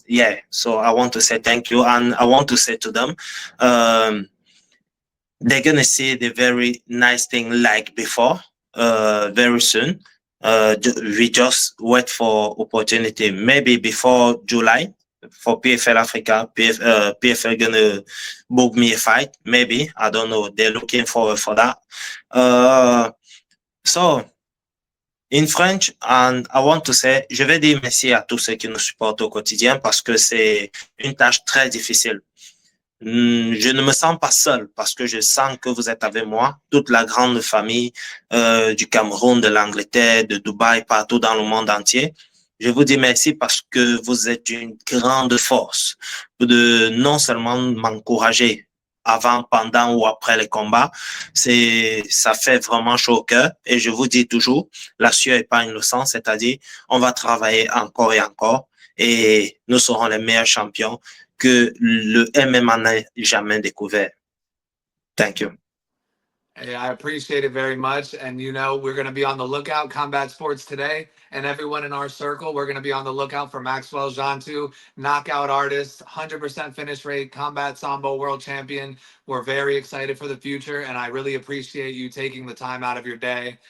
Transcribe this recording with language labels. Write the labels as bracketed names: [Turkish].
[English] Yeah, so I want to say thank you, and I want to say to them, um they're gonna see the very nice thing like before very soon. We just wait for opportunity. Maybe before July for PFL Africa, PFL gonna book me a fight. Maybe I don't know. They're looking for that. Uh, so in French, and I want to say, [French] je vais dire merci à tous ceux qui nous supportent au quotidien parce que c'est une tâche très difficile. Je ne me sens pas seul parce que je sens que vous êtes avec moi, toute la grande famille du Cameroun, de l'Angleterre, de Dubaï, partout dans le monde entier. Je vous dis merci parce que vous êtes une grande force de non seulement m'encourager avant, pendant ou après les combats, ça fait vraiment chaud au cœur. Et je vous dis toujours, la sueur n'est pas innocente, c'est-à-dire on va travailler encore et encore et nous serons les meilleurs champions que le MMA n'a jamais découvert. [English] Thank you. Hey, I appreciate it very much. And you know, we're going to be on the lookout, Combat Sports Today, and everyone in our circle, we're going to be on the lookout for Maxwell Djantou, knockout artist, 100% finish rate, Combat Sambo world champion. We're very excited for the future, and I really appreciate you taking the time out of your day.